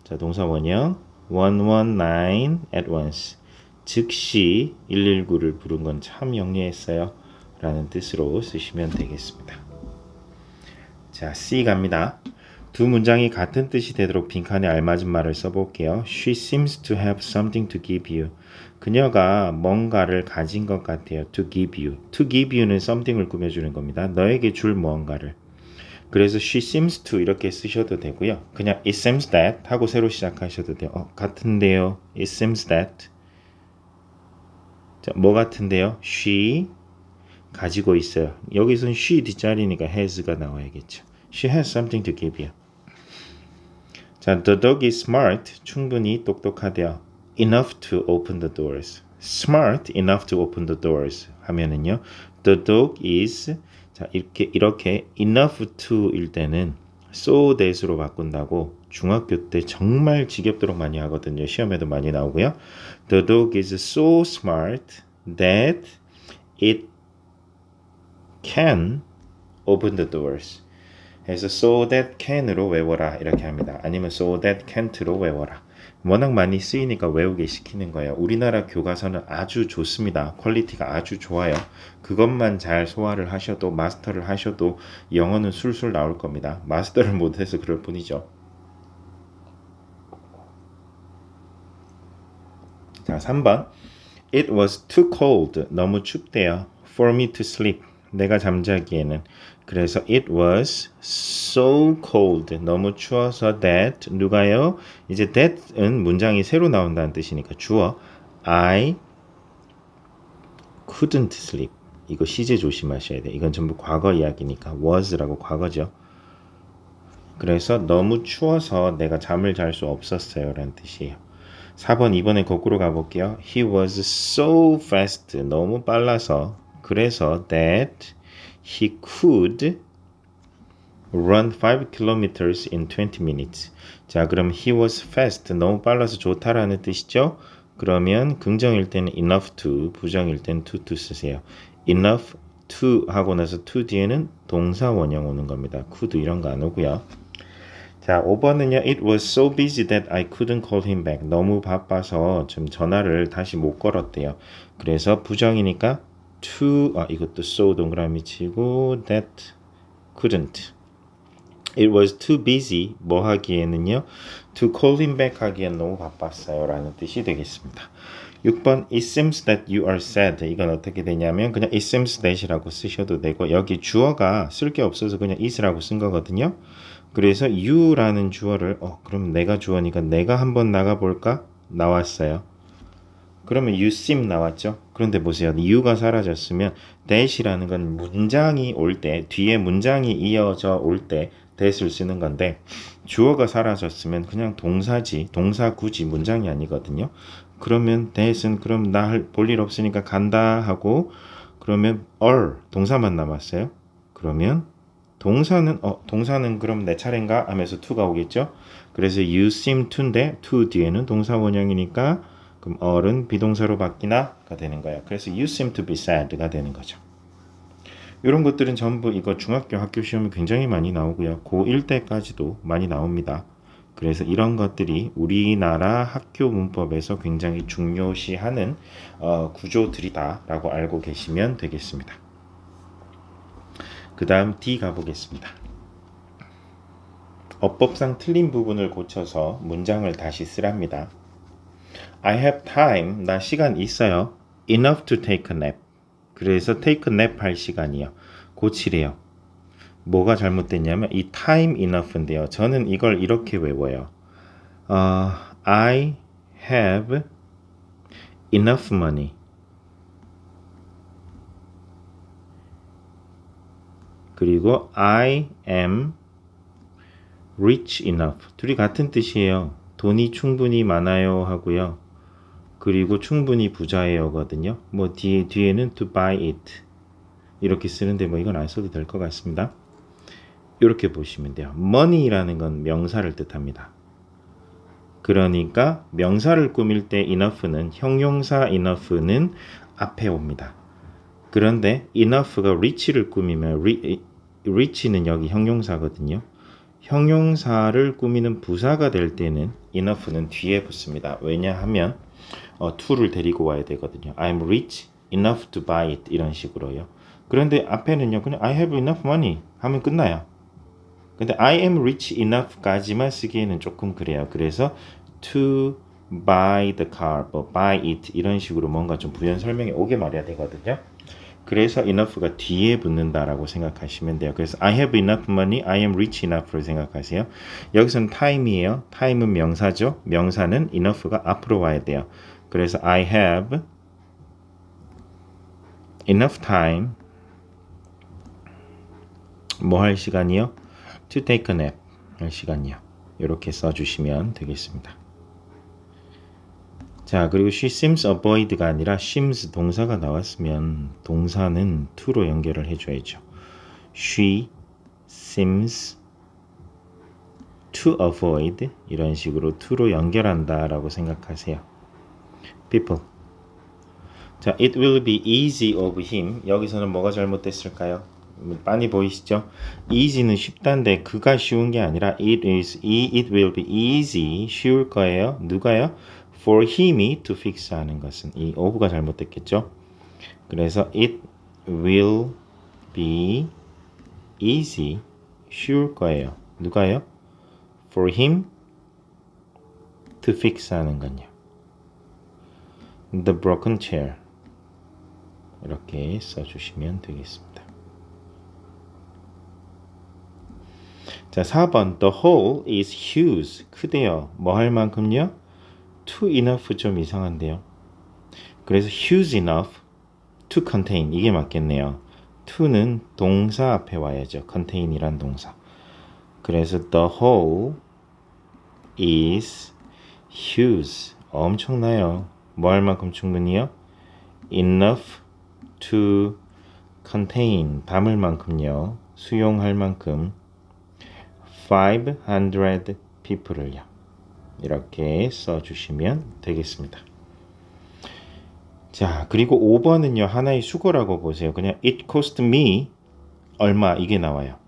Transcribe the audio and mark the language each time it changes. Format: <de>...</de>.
<ko>자, 동사 원형 119</ko> <en>at once.</en> <ko>즉시 119를 부른 건 참 영리했어요. 라는 뜻으로 쓰시면 되겠습니다. 자, C 갑니다. 두 문장이 같은 뜻이 되도록 빈칸에 알맞은 말을 써볼게요.</ko> <en>She seems to have something to give you.</en> <ko>그녀가 뭔가를 가진 것 같아요.</ko> <en>To give you. To give you</en> <ko>는 something을 꾸며주는 겁니다. 너에게 줄 무언가를. 그래서</ko> <en>she seems to</en> <ko>이렇게 쓰셔도 되고요. 그냥</ko> <en>it seems that</en> <ko>하고 새로 시작하셔도 돼요. 같은데요.</ko> <en>It seems that.</en> <ko>자, 뭐 같은데요? She 가지고 있어요. 여기서는 she 뒷자리니까 has가 나와야겠죠.</ko> <en>She has something to give you.</en> <ko>자,</ko> <en>the dog is smart.</en> <ko>충분히 똑똑하대요.</ko> <en>Enough to open the doors. Smart enough to open the doors</en> <ko>하면은요.</ko> <en>The dog is</en> <ko>자, 이렇게 enough to일 때는 so that으로 바꾼다고 중학교 때 정말 지겹도록 많이 하거든요. 시험에도 많이 나오고요.</ko> <en>The dog is so smart that it can open the doors.</en> <ko>그래서 so that can으로 외워라 이렇게 합니다. 아니면 so that can't로 외워라. 워낙 많이 쓰이니까 외우게 시키는 거예요. 우리나라 교과서는 아주 좋습니다. 퀄리티가 아주 좋아요. 그것만 잘 소화를 하셔도 마스터를 하셔도 영어는 술술 나올 겁니다. 마스터를 못해서 그럴 뿐이죠. 자, 3번</ko> <en>It was too cold.</en> <ko>너무 춥대요.</ko> <en>For me to sleep.</en> <ko>내가 잠자기에는. 그래서</ko> <en>it was so cold.</en> <ko>너무 추워서 that 누가요? 이제 that은 문장이 새로 나온다는 뜻이니까 주어</ko> <en>I couldn't sleep.</en> <ko>이거 시제 조심하셔야 돼요. 이건 전부 과거 이야기니까 was라고 과거죠. 그래서 너무 추워서 내가 잠을 잘 수 없었어요 라는 뜻이에요. 4번 이번에 거꾸로 가볼게요.</ko> <en>He was so fast.</en> <ko>너무 빨라서 그래서</ko> <en>that he could run 5 kilometers in 20 minutes.</en> <ko>자, 그럼</ko> <en>he was fast.</en> <ko>너무 빨라서 좋다라는 뜻이죠. 그러면 긍정일 때는 enough to, 부정일 때는 to 쓰세요. enough to 하고 나서 to 뒤에는 동사 원형 오는 겁니다. could 이런 거 안 오고요. 자, 5번은요.</ko> <en>It was so busy that I couldn't call him back.</en> <ko>너무 바빠서 좀 전화를 다시 못 걸었대요. 그래서 부정이니까 이것도 so 동그라미 치고 that couldn't.</ko> <en>It was too busy.</en> <ko>뭐 하기에는요?</ko> <en>To call him back</en> <ko>하기엔 너무 바빴어요. 라는 뜻이 되겠습니다. 6번</ko> <en>It seems that you are sad.</en> <ko>이건 어떻게 되냐면 그냥 it seems that이라고 쓰셔도 되고 여기 주어가 쓸 게 없어서 그냥 is라고 쓴 거거든요. 그래서 you라는 주어를 그럼 내가 주어니까 내가 한번 나가볼까? 나왔어요. 그러면 you seem 나왔죠. 그런데 보세요. you가 사라졌으면 that이라는 건 문장이 올 때, 뒤에 문장이 이어져 올 때 that을 쓰는 건데 주어가 사라졌으면 그냥 동사지, 동사 구지 문장이 아니거든요. 그러면 that은 그럼 나 볼 일 없으니까 간다 하고 그러면 are 동사만 남았어요. 그러면 동사는 그럼 내 차례인가 하면서 to가 오겠죠. 그래서 you seem to인데 to 뒤에는 동사 원형이니까 그럼 are은 비동사로 바뀌나가 되는 거예요.</ko> <en>그래서 you seem to be sad가</en> <ko>되는 거죠. 이런 것들은 전부 이거 중학교 학교 시험이 굉장히 많이 나오고요. 고1 때까지도 많이 나옵니다. 그래서 이런 것들이 우리나라 학교 문법에서 굉장히 중요시하는 구조들이다라고 알고 계시면 되겠습니다. 그 다음 D 가보겠습니다. 어법상 틀린 부분을 고쳐서 문장을 다시 쓰랍니다.</ko> <en>I have time.</en> <ko>나 시간 있어요.</ko> <en>Enough to take a nap.</en> <ko>그래서</ko> <en>take a nap</en> <ko>할 시간이요. 고치래요. 뭐가 잘못됐냐면 이 time enough인데요. 저는 이걸 이렇게 외워요.</ko> <en>I have enough money. 그리고 I am rich enough.</en> <ko>둘이 같은 뜻이에요. 돈이 충분히 많아요 하고요. 그리고 충분히 부자예요거든요. 뭐 뒤에는</ko> <en>to buy it</en> <ko>이렇게 쓰는데 뭐 이건 안 써도 될 것 같습니다. 이렇게 보시면 돼요. money라는 건 명사를 뜻합니다. 그러니까 명사를 꾸밀 때 enough는 형용사 enough는 앞에 옵니다. 그런데 enough가 rich를 꾸미면 rich는 여기 형용사거든요. 형용사를 꾸미는 부사가 될 때는 enough는 뒤에 붙습니다. 왜냐하면 to를 데리고 와야 되거든요.</ko> <en>I'm rich enough to buy it</en> <ko>이런 식으로요. 그런데 앞에는요 그냥</ko> <en>I have enough money</en> <ko>하면 끝나요. 근데</ko> <en>I am rich enough</en> <ko>까지만 쓰기에는 조금 그래요. 그래서</ko> <en>to buy the car, buy it</en> <ko>이런 식으로 뭔가 좀 부연 설명이 오게 말해야 되거든요. 그래서 enough가 뒤에 붙는다라고 생각하시면 돼요.</ko> <en>그래서 I have enough money, I am rich enough로</en> <ko>생각하세요. 여기서는 time이에요. time은 명사죠. 명사는 enough가 앞으로 와야 돼요. 그래서</ko> <en>I have enough time</en> <ko>뭐 할 시간이요?</ko> <en>To take a nap</en> <ko>할 시간이요. 이렇게 써주시면 되겠습니다. 자, 그리고</ko> <en>she seems avoid</en> <ko>가 아니라 seems 동사가 나왔으면 동사는 to로 연결을 해줘야죠.</ko> <en>She seems to avoid</en> <ko>이런 식으로 to로 연결한다라고 생각하세요.</ko> <en>People. 자, it will be easy of him.</en> <ko>여기서는 뭐가 잘못됐을까요? 많이 보이시죠? easy는 쉽다인데 그가 쉬운 게 아니라 it will be easy 쉬울 거예요. 누가요? for him이</ko> <en>to fix</en> <ko>하는 것은 이 of가 잘못됐겠죠? 그래서</ko> <en>it will be easy</en> <ko>쉬울 거예요. 누가요?</ko> <en>for him to fix</en> <ko>하는 건요.</ko> <en>the broken chair</en> <ko>이렇게 써주시면 되겠습니다. 자, 4번</ko> <en>The hole is huge.</en> <ko>크대요. 뭐 할 만큼요?</ko> <en>To enough</en> <ko>좀 이상한데요.</ko> <en>그래서 huge enough to contain</en> <ko>이게 맞겠네요. to는 동사 앞에 와야죠. contain이란 동사.</ko> <en>그래서 the hole is huge.</en> <ko>엄청나요. 뭐 할 만큼 충분히요?</ko> <en>enough to contain</en> <ko>담을 만큼요. 수용할 만큼 500 people을요. 이렇게 써주시면 되겠습니다. 자, 그리고 5번은요. 하나의 수거라고 보세요. 그냥 it cost me 얼마 이게 나와요.</ko>